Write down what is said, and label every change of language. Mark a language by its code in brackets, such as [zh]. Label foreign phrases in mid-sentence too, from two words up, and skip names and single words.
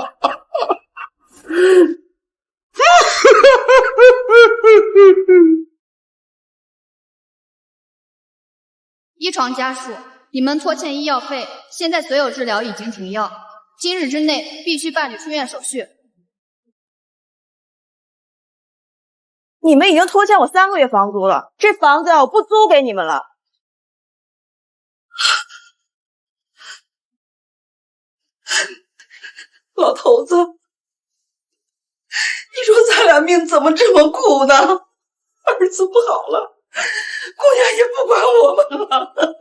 [zh] 依床家屬，你們拖欠醫藥費，現在所有治療已經停藥，今日之內必須辦理出院手續。你們已經拖欠我3個月房租了，這房子我不租給你們了。老頭子，你說咱倆命怎麼這麼苦呢？兒子不好了，姑娘也不管我們了。